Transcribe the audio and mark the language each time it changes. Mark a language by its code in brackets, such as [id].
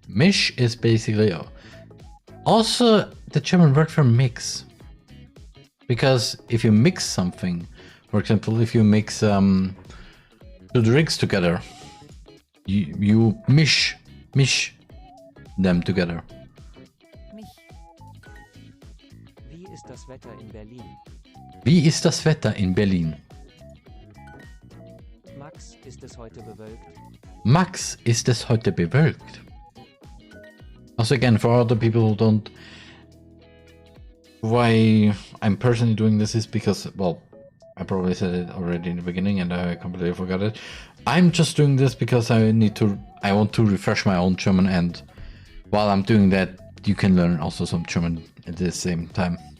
[en] misch is basically also the German word for mix, because if you mix something, for example, if you mix two drinks together, you misch them together. [de] Wie ist das Wetter in Berlin? Wie ist das Wetter in Berlin? Max, ist es heute bewölkt? Max, ist es heute bewölkt? [en] Also again, for other people who don't, why I'm personally doing this is because, well, I probably said it already in the beginning and I completely forgot it. I'm just doing this because I want to refresh my own German, and while I'm doing that, you can learn also some German at the same time.